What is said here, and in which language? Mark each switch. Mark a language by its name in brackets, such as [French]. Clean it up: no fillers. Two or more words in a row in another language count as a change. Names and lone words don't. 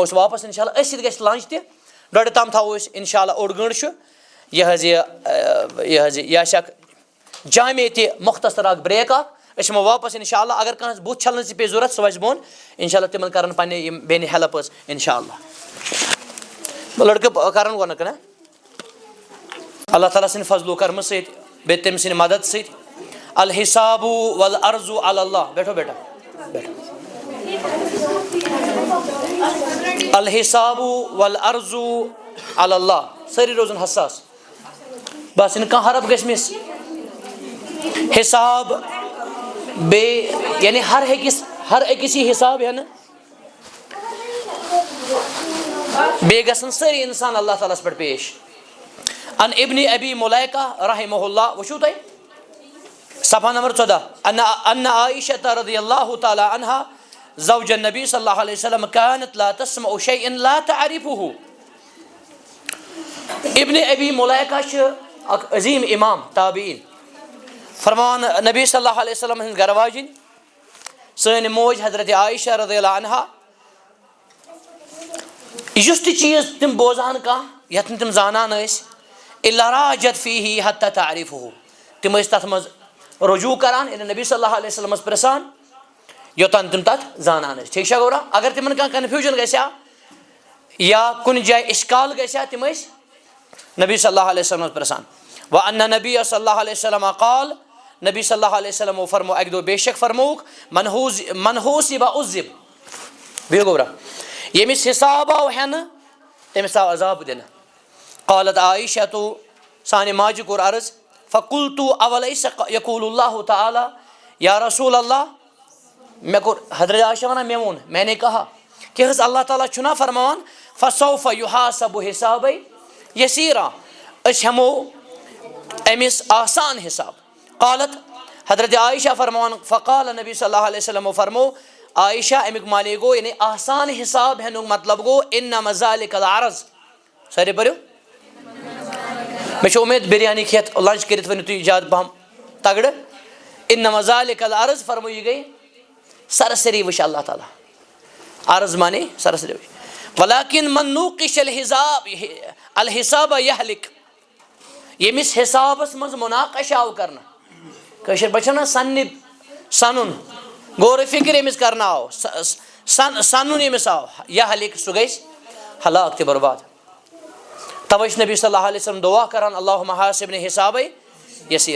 [Kashmiri] أسۍ واپس [Arabic] انشاء اللہ [Kashmiri] أسۍ سۭتۍ گژھِ لنچ تہِ 2:30 تام تھاوو أسۍ [Arabic] انشاء اللہ [Kashmiri] 1 گٲنٛٹہٕ چھُ یہِ حظ یہِ آسہِ اکھ جامع تہِ مختصر اکھ بریک اکھ أسۍ یِمو واپس [Arabic] انشاء اللہ [Kashmiri] اگر کانٛہہ بُتھ چھلنٕچ تہِ پیٚیہِ ضوٚرتھ سُہ وَسہِ بۄن [Arabic] انشاء اللہ [Kashmiri] تِمن کرن پننہِ یِم بیٚنہِ ہیلپ حظ [Arabic] انشاء اللہ [Kashmiri] لڑکہٕ کرن گۄڈنیُک [Arabic] اللہ تعالیٰ [Kashmiri] سٕنٛدِ فضلو کرمہٕ سۭتۍ بیٚیہِ تٔمۍ سٕنٛدِ مدد سۭتۍ [Arabic] الحساب والعرض علی اللہ [Urdu] بیٹھو بیٹا بیٹھو [Arabic] الحساب والعرض علی اللہ [Kashmiri] سٲری روزن حساس بس یِنہٕ کانٛہہ حرف گژھِ مِس حساب بیٚیہِ یعنی ہر أکِس ہر أکسی حساب ہے نا بے گژھن سٲری انسان [Arabic] اللہ تعالیٰ [Kashmiri] ہس پٮ۪ٹھ پیش. [Arabic] ان ابن ابی ملیکہ رحمہ اللہ [Kashmiri] وٕچھو تُہۍ صفحہ نمبر 14 [Arabic] ان عائشة رضی اللہ تعالی عنہا زوج النبی صلی اللہ علیہ وسلم كانت لا تسمع شيئا لا تعرفه. [Kashmiri] ابن ابی ملیکہ چھِ اکھ عظیم امام تابعین فرمان نبی [Arabic] صلی اللہ علیہ وسلم [Kashmiri] ہٕنٛز گھر واجِنۍ سٲنۍ موج حضرت عائشہ [Arabic] رضی اللہ عنہا [Kashmiri] یُس تہِ چیٖز تِم بوزان کانٛہہ یتھ نہٕ تِم زانان ٲسۍ [Arabic] الا راجت فیہ حتی تعرفه [Kashmiri] تِم ٲسۍ تتھ منٛز رجوع کران یعنی نبی [Arabic] صلی اللہ علیہ وسلمس [Kashmiri] پرژھان یوٚتام تِم تتھ زانان ٲسۍ. ٹھیٖک چھا گوٚرا اگر تِمن کانٛہہ کنفیوٗجن گژھِ ہا یا کُنہِ جایہِ اِشکال گژھِ ہا تِم ٲسۍ نبی [Arabic] صلی اللہ علیہ وسلمس [Kashmiri] پرژھان. [Arabic] وَأَنَّ النَّبِيَّ صلی اللہ علیہ وسلم قال [Kashmiri] نبی [Arabic] صلی اللہ علیہ وسلمو [Kashmiri] فرمو اکہِ دۄہ بے شک فرمووُکھ [Arabic] من حوٗسِبَ عُذِّب بِہِو [Kashmiri] گوٚبرا ییٚمِس حِساب آو ہٮ۪نہٕ تٔمِس آو عذاب دِنہٕ. [Arabic] قالت عائشةُ [Kashmiri] سانہِ ماجہِ کوٚر عرض [Arabic] فقلتُ اولیس یقول اللہ تعالیٰ یا رسول اللہ [Kashmiri] مےٚ کوٚر حضرت عائشہ ونان مےٚ ووٚن [Urdu] میں نے کہا کہ [Kashmiri] حظ [Arabic] اللہ تعالیٰ [Kashmiri] چھُنا فرماوان [Arabic] فسوف یحاسب حسابے یسیرا [Kashmiri] أسۍ ہٮ۪مو أمِس آسان حساب. قالت حضرت عائشہ فرماوان فقال نبی [Arabic] صلی اللہ علیہ وسلمو [Kashmiri] فرمو عائشہ امیُک معنی گوٚو یعنی آسان حساب ہٮ۪نُک مطلب گوٚو [Arabic] انما ذلک العرض. [Kashmiri] سٲری پٔرِو مےٚ چھِ اُمید بِریانی کھٮ۪تھ لنچ کٔرِتھ ؤنِو تُہۍ زیادٕ پہم تگڑٕ. [Arabic] انما ذلک العرض [Kashmiri] فرمو یہِ گٔے سرسری وٕچھ [Arabic] اللہ تعالیٰ [Kashmiri] عرض مانے سرسری وٕچھ. [Arabic] ولکن من نوقش الحساب یہلک [Kashmiri] ییٚمِس حسابس منٛز مناقش آو کرنہٕ کٲشِر پٲٹھۍ چھِ ونان سنُن غورِ فِکر ییٚمِس کرنہٕ آو سنُن ییٚمِس آو یہلک سُہ گژھِ ہلاک تہِ برباد. توے چھُ نبی [Arabic] صلی اللہ علیہ وسلم [Kashmiri] دعا کران [Arabic] اللہُمَّ حاسِبنی حسابے یسیرا.